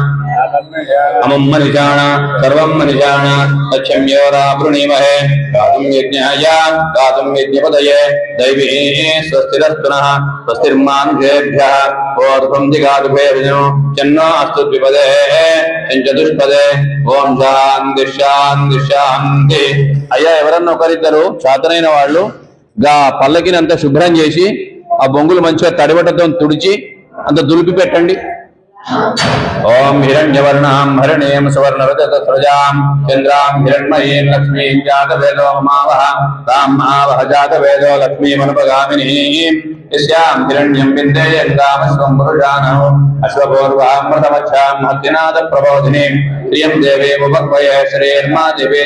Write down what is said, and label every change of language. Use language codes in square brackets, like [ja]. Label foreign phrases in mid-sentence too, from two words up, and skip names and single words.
[sa] अमुं मनिजान सर्वं मनिजान तच्छम्योरावृणीमहे गातुं यज्ञाय गातुं यज्ञपदये दैवी स्वस्तिरस्तुनः स्वस्तिर्मानुषेभ्यः ओर्ध्वं दिगातुभे विष्णु चन्नो अस्तु द्विपदे चतुष्पदे ओम शांति शांति शांति [te] అయ్యా ఎవరన్నా ఒకరిద్దరు చేతనైన వాళ్ళు గా పల్లకిని అంత శుభ్రం చేసి ఆ బొంగులు మంచిగా తడిబట్టతో తుడిచి అంత దులిపి పెట్టండి [sa] ओम हिरण्यवर्णां हरिणीं सुवर्णरजतस्रजां चन्द्रां हिरण्मयीं लक्ष्मीं जातवेदो ममावह तां महावह जातवेदो लक्ष्मीमनुपगामिनीं यस्यां हिरण्यं विन्देयन्तामश्वं पुरुषाणो अश्वपूर्वामृतमच्छां हस्तिनाथप्रबोधिनीं श्रियं देवीमुपक्वये श्रीर्मा देवी